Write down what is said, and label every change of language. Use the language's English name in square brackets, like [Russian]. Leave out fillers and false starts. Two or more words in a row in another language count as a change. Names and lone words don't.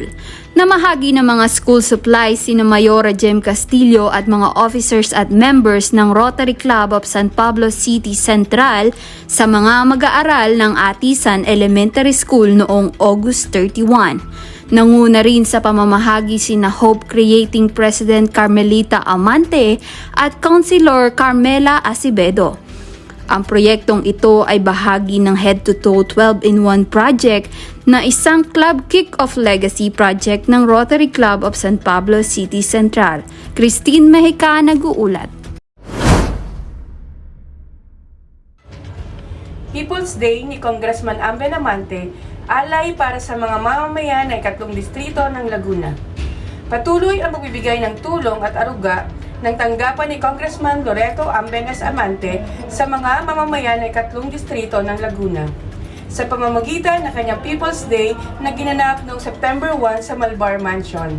[Filipino] Namahagi ng mga school supplies sina Mayora Jem Castillo at mga officers at members ng Rotary Club of San Pablo City Central sa mga mag-aaral ng Atisan Elementary School noong August 31. Nanguna rin sa pamamahagi sina Hope Creating President Carmelita Amante at Councilor Carmela Acevedo. Ang proyektong ito ay bahagi ng Head to Toe 12-in-1 project na isang club kick-off legacy project ng Rotary Club of San Pablo City Central. Christine Mejica, nag-uulat. People's Day ni Congressman Ben Amante, alay para sa mga mamamayan ng ikatlong distrito ng Laguna. Patuloy ang pagbibigay ng tulong at aruga ng tanggapan ni Congressman Loreto Ambenes Amante sa mga mamamayan ng ikatlong distrito ng Laguna sa pamamagitan ng kanyang People's Day na ginanap noong September 1 sa Malbar Mansion.